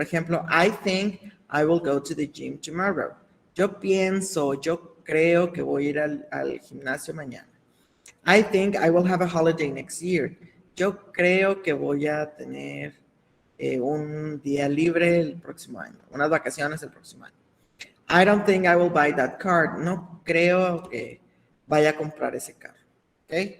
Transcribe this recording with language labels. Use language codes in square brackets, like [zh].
[es] Por ejemplo, [en] I think I will go to the gym tomorrow. [es] Yo creo que voy a ir al gimnasio mañana. [en] I think I will have a holiday next year. [es] Yo creo que voy a tener un día libre el próximo año, unas vacaciones el próximo año. [en] I don't think I will buy that car. [es] No creo que vaya a comprar ese carro. ¿Ok?